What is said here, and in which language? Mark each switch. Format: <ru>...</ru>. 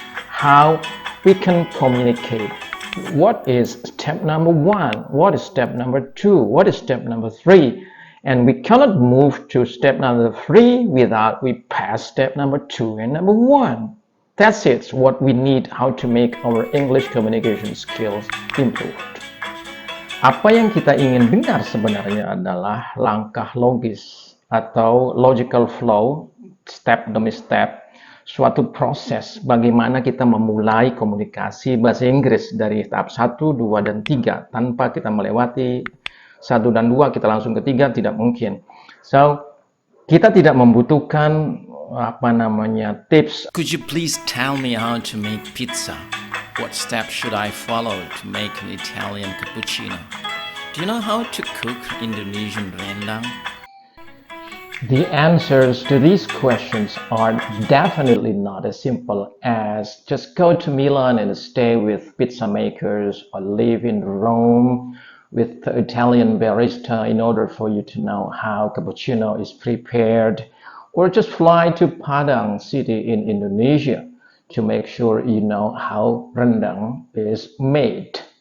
<en>How we can communicate. What is step number 1? What is step number 2? What is step number 3? And we cannot move to step number 3 without we pass step number 2 and number 1. That's it, what we need, how to make our English communication skills improved.</en> <id>Apa yang kita ingin dengar sebenarnya adalah langkah logis atau</id> <en>logical flow,</en> <id>step demi step, suatu proses bagaimana kita memulai komunikasi bahasa Inggris dari tahap 1, 2, dan 3 tanpa kita melewati 1 dan 2, kita langsung ke 3, tidak mungkin. So, kita tidak membutuhkan tips.</id> <en>Could you please tell me how to make pizza? What steps should I follow to make an Italian cappuccino? Do you know how to cook Indonesian rendang? The answers to these questions are definitely not as simple as just go to Milan and stay with pizza makers or live in Rome with the Italian barista in order for you to know how cappuccino is prepared, or just fly to Padang City in Indonesia to make sure you know how rendang is made.</en>